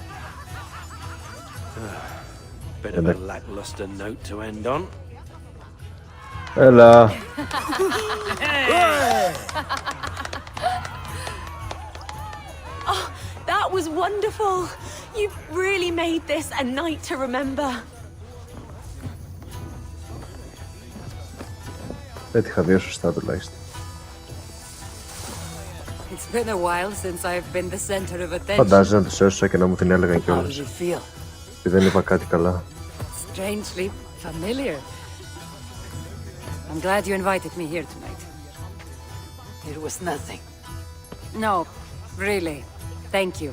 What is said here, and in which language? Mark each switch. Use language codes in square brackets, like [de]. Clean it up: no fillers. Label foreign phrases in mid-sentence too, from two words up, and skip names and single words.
[en] Bit of a lackluster note to end on. [el] Έλα. [en] Oh, that was wonderful. You've really made this a night to remember. [el] Πέτυχα 2 σωστά τουλάχιστον. [en] it's been a while since I've been the center of attention. [el] Φαντάζεσαι να τους έσωσα και να μου την έλεγαν κιόλας. [en] Feel [el] Και δεν είπα κάτι καλά. [en] Strangely familiar. I'm glad you invited me here tonight. it was nothing. No, really. Thank you.